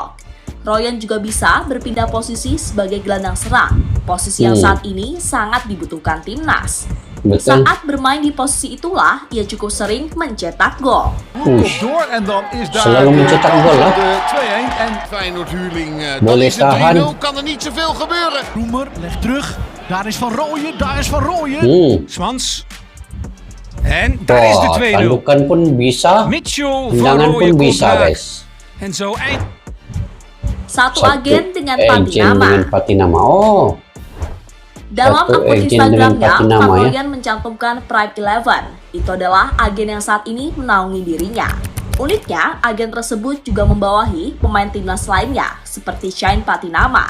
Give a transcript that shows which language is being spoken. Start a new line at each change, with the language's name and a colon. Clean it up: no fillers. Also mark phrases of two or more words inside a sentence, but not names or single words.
Indonesian: Rooyen juga bisa berpindah posisi sebagai gelandang serang, posisi yang saat ini sangat dibutuhkan timnas. Betul. Saat bermain di posisi itulah, ia cukup sering mencetak gol. Selalu mencetak gol lah. Boleh tahan.
Dutch: Roemer legt terug. Daar is Van Rooyen, daar is Van Rooyen. Smans. En daar is de 2-0.
Indonesian: Tandukan pun bisa, tendangan pun bisa guys.
Dutch: En zo eind.
Indonesian: Satu agen dengan Patinama. Dalam akun Instagramnya, Van ya. Rooyen mencantumkan Pride 11. Itu adalah agen yang saat ini menaungi dirinya. Uniknya, agen tersebut juga membawahi pemain timnas lainnya, seperti Shane Patinama.